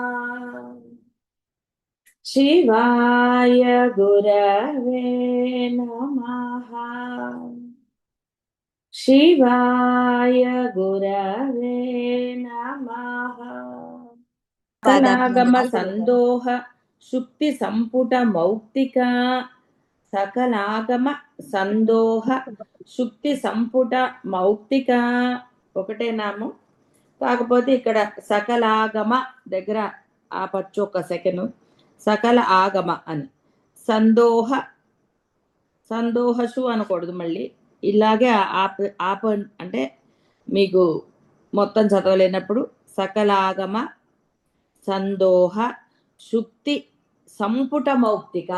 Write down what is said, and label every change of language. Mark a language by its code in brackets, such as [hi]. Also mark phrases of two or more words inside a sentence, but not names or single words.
[sa] शिवाय गुरवे नमः। शिवाय गुरवे नमः। सकलागम संदोह शुक्ति संपुट मौक्तिक सकलागम సందోహ శుక్తి సంపుట మౌక్తిక [te] ఒకటే నామం. కాకపోతే ఇక్కడ సకలాగమ దగ్గర ఆపచ్చు ఒక సెకండ్. [sa] సకల ఆగమ [te] అని సందోహ సందోహసు అనకూడదు, మళ్ళీ ఇలాగే ఆప అంటే మీకు మొత్తం చదవలేనప్పుడు [sa] సకలాగమ సందోహ శుక్తి సంపుట మౌక్తిక.